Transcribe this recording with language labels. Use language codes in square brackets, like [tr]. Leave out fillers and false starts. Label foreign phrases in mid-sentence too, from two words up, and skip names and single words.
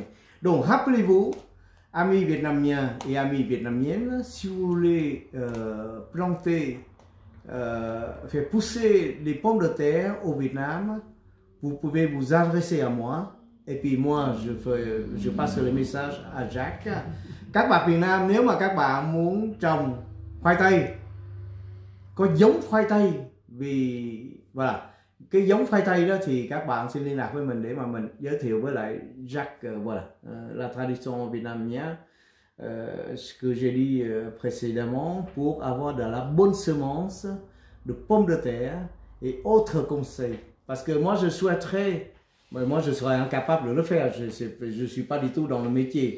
[fr] Donc, rappelez-vous, amis vietnamiens et amis vietnamiennes, si vous voulez planter faire pousser des pommes de terre au Vietnam, vous pouvez vous adresser à moi et puis moi je passe le message à Jacques. [vi] Các bạn Việt Nam, nếu mà các bạn muốn trồng khoai tây, có giống khoai tây, vì voilà, cái giống khoai tây đó thì các bạn xin liên lạc với mình để mà mình giới thiệu với lại Jacques. [fr] Voilà, la tradition vietnamienne. Ce que j'ai dit précédemment, pour avoir de la bonne semence de pommes de terre et autres conseils. Parce que moi je souhaiterais, moi je serais incapable de le faire, je ne suis pas du tout dans le métier.